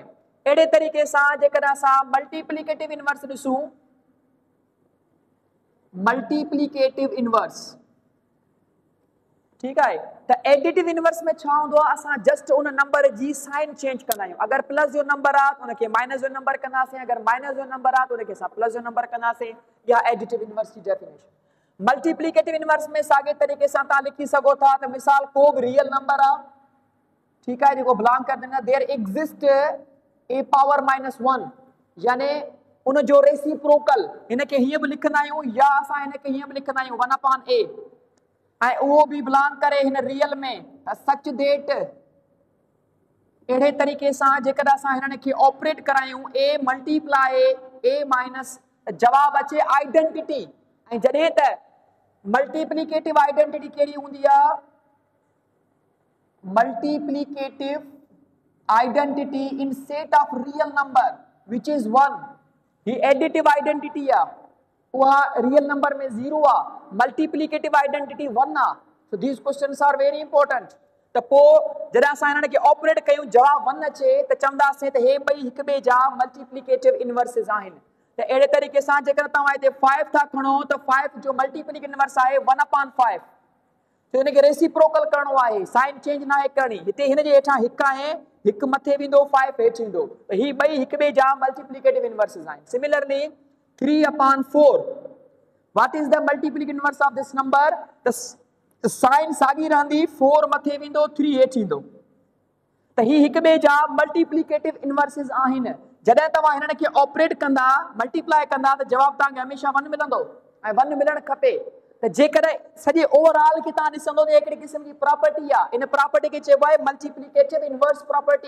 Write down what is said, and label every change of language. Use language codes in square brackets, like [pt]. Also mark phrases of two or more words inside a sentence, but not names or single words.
[sd] अहिड़े तरीक़े सां जेकॾहिं असां [en] multiplicative inverse [sd] ॾिसूं [en] multiplicative inverse [sd] ठीकु आहे त [en] additive inverse [sd] में छा हूंदो आहे असां जस्ट उन नंबर जी [en] sign change [sd] कंदा आहियूं। अगरि प्लस जो नंबर आहे त उनखे माइनस जो नंबर कंदासीं अगरि माइनस जो नंबर आहे त उनखे असां प्लस जो नंबर कंदासीं। या [en] additive inverse [sd] जी डेफिनेशन। [en] multiplicative inverse [sd] में साॻे तरीक़े सां तव्हां लिखी सघो था त मिसाल को बि [en] real number [sd] आहे ठीकु आहे जेको बिलोंग करदे [en] there exist a power -1 [sd] यानी उन जो रेसिप्रोकल हिनखे हीअं बि लिखंदा आहियूं या असां हिनखे हीअं बि लिखंदा आहियूं 1/a ऐं उहो बि बिलोंग करे हिन रियल में [en] such that. [sd] अहिड़े तरीक़े सां जेकॾहिं असां हिननि खे ऑपरेट करायूं a [en] multiply a minus [sd] जवाब अचे आइडेंटिटी। ऐं जॾहिं त [en] multiplicative identity [sd] कहिड़ी हूंदी आहे [en] multiplicative identity in set of real number which is 1 [sd] ही [en] additive identity [sd] आहे उहा [en] real number [sd] में 0 आहे [en] multiplicative identity 1 [sd] आहे। [en] so these questions are very important। [sd] त पोइ जॾहिं असां हिननि खे ऑपरेट कयूं जवाब 1 अचे त चवंदासीं त हे ॿई हिक ॿिए जा [en] multiplicative inverses [sd] आहिनि। त अहिड़े तरीक़े सां जेकर तव्हां हिते 5 था खणो त 5 जो [en] multiplicative inverse [sd] आहे 1/5 तो इनके रेसिप्रोकल करणो आहे [en] sign change [sd] ना आहे करणी। हिते हिन जे हेठां हिकु आहे हिकु मथे वेंदो 5 हेठि ईंदो त ही ॿई हिक ॿिए जा [en] multiplicative inverses [sd] आहिनि। सिमिलरली 3/4 [en] what is the multiplicative inverse of this number [sd] त साइन साॻी रहंदी 4 मथे वेंदो 3 हेठि ईंदो त ही हिक ॿिए जा [en] multiplicative inverses [sd] आहिनि। जॾहिं तव्हां हिननि खे ऑपरेट कंदा मल्टीप्लाई कंदा त जवाब तव्हांखे हमेशह 1 मिलंदो ऐं 1 मिलणु खपे। त जेकॾहिं सॼे ओवरऑल खे तव्हां ॾिसंदो त हिकिड़ी क़िस्म जी प्रॉपर्टी आहे इन प्रॉपर्टी खे चइबो आहे [en] multiplicative inverse property.